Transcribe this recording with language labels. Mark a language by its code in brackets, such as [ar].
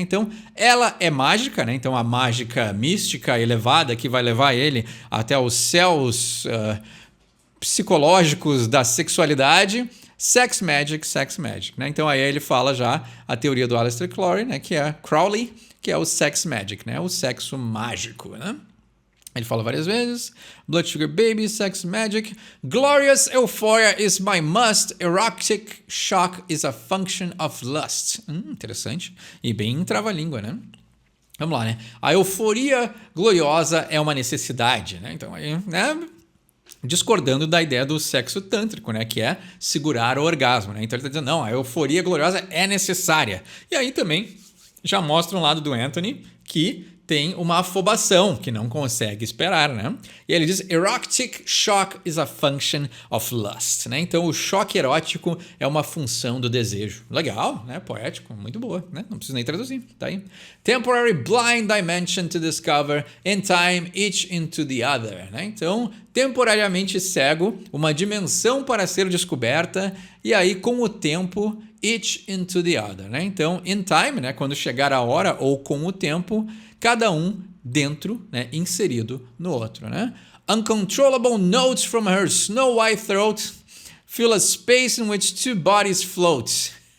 [pt] Então, ela é mágica, né? Então, a mágica mística elevada que vai levar ele até os céus psicológicos da sexualidade. Sex Magic, né? Então aí ele fala já a teoria do Aleister Crowley, né? Que é o Sex Magic, né? O sexo mágico, né? Ele fala várias vezes. Blood Sugar Baby, Sex Magic. [en] Glorious euphoria is my must. Erotic shock is a function of lust. [pt] Interessante. E bem trava-língua, né? Vamos lá, né? A euforia gloriosa é uma necessidade, né? Então aí, né? Discordando da ideia do sexo tântrico, né? Que é segurar o orgasmo, né? Então ele está dizendo, não, a euforia gloriosa é necessária. E aí também já mostra um lado do Anthony que tem uma afobação, que não consegue esperar, né? E ele diz, [en] erotic shock is a function of lust, [pt] né? Então, o choque erótico é uma função do desejo. Legal, né? Poético, muito boa, né? Não preciso nem traduzir, tá aí. [en] Temporary blind dimension to discover, in time each into the other, né? [pt] Então, temporariamente cego, uma dimensão para ser descoberta, e aí, com o tempo, [en] each into the other, [pt] né? Então, [en] in time, [pt] né? Quando chegar a hora, ou com o tempo, cada um dentro, né, inserido no outro, né? [en] Uncontrollable notes from her snow white throat fill a space in which two bodies float.